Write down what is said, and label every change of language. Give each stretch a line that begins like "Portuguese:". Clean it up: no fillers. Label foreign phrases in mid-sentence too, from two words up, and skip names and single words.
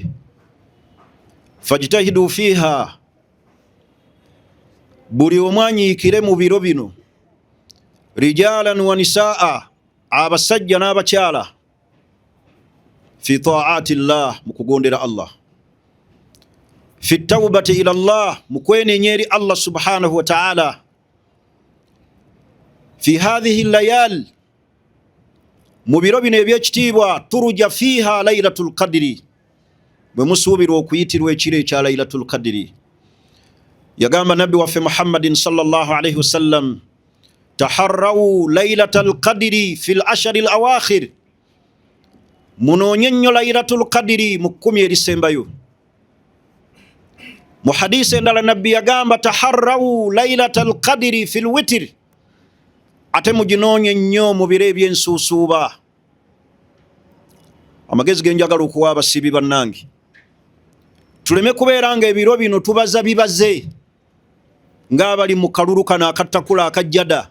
Arabic: فاجتهدوا فيها,
Ganda: buli omwanyiikire mu biro bino,
Arabic: رجالا ونساء,
Ganda: abasajja n'abakyala,
Arabic: في طاعة الله,
Ganda: mu kugondera Allah,
Arabic: في توبة إلى الله,
Ganda: mu kwenenya eri Allah
Arabic: سبحانه وتعالى, في هذه الليالي,
Ganda: mu biro bino ebyekitiibwa,
Arabic: ترجى فيها ليلة القدر,
Ganda: bwe musuubirwa okuyitirwa ekiro ekya
Arabic: ليلة القدر.
Ganda: Yagamba nabbi waffe
Arabic: Muhammadin صلى الله عليه وسلم تحروا ليلة القدر في العشر الأواخر,
Ganda: munoonye nnyo
Arabic: ليلة القدر
Ganda: mu 10 erisembayo. Mu hadisi endala nabbi yagamba
Arabic: تحروا ليلة القدر في الوتر,
Ganda: ate muginoonye nnyo mu biro ebyensuusuuba. Amagezi genjagala okuwa abasibi bannange, tuleme kubeera nga ebiro bino tubaza bibaze ng'abali mu kalulu kano akattakula akajjada.